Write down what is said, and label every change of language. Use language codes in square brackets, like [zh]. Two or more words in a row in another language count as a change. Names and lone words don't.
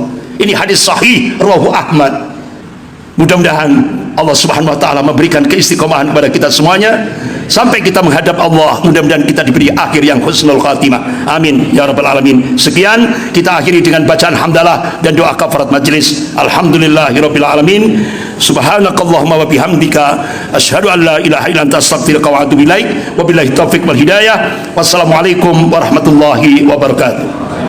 [id] Ini hadis sahih rawahu Ahmad. Mudah-mudahan Allah [ar] سبحانه وتعالى [id] memberikan keistiqomahan kepada kita semuanya sampai kita menghadap Allah. Mudah-mudahan kita diberi akhir yang [ar] حسن الخاتمة. آمين يا رب العالمين. [id] Sekian, kita akhiri dengan bacaan hamdalah dan doa kafarat majelis. [ar] الحمد لله رب العالمين. سبحانك اللهم وبحمدك أشهد أن لا إله إلا أنت أستغفرك وأتوب إليك. وبالله التوفيق والهداية. والسلام عليكم ورحمة الله وبركاته.